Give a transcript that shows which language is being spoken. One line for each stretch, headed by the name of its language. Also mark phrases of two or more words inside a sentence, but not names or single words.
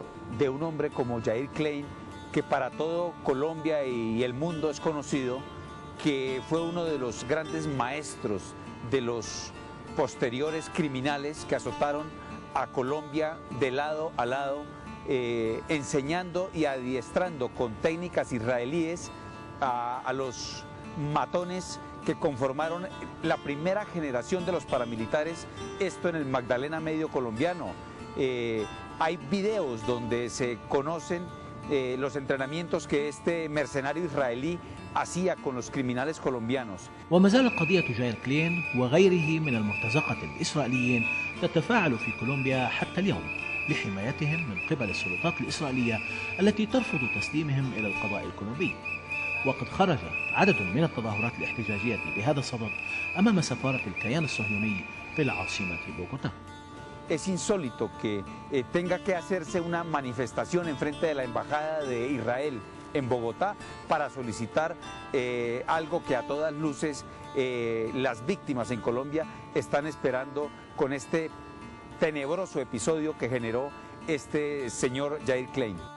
Spanish: De un hombre como Yair Klein, que para todo Colombia y el mundo es conocido, que fue uno de los grandes maestros de los posteriores criminales que azotaron a Colombia de lado a lado, enseñando y adiestrando con técnicas israelíes a los matones que conformaron la primera generación de los paramilitares, esto en el Magdalena Medio colombiano. Hay videos donde se conocen los entrenamientos que este mercenario israelí hacía con los criminales colombianos.
Arabic: وما زالت قضية جاير كلين وغيره من المرتزقة الإسرائيليين تتفاعل في كولومبيا حتى اليوم لحمايتهم من قبل السلطات الإسرائيلية التي ترفض تسليمهم إلى القضاء الكولومبي. وقد خرج عدد من التظاهرات الاحتجاجية بهذا الصدد أمام سفارة الكيان الصهيوني في العاصمة بوغوتا.
Spanish: Es insólito que tenga que hacerse una manifestación en frente de la Embajada de Israel en Bogotá para solicitar algo que a todas luces las víctimas en Colombia están esperando con este tenebroso episodio que generó este señor Yair Klein.